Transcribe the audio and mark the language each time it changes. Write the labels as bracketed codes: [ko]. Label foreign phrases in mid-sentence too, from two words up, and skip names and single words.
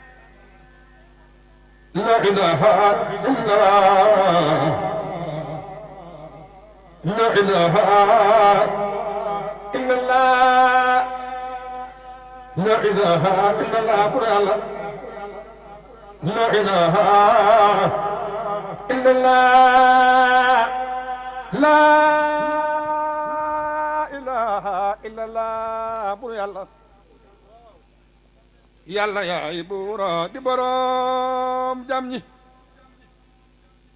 [ar] لا إله إلا الله لا إله إلا الله لا إله إلا الله لا إله إلا الله لا إله إلا الله بور يالله [wo] yàlla yaay buura di borom jam ñi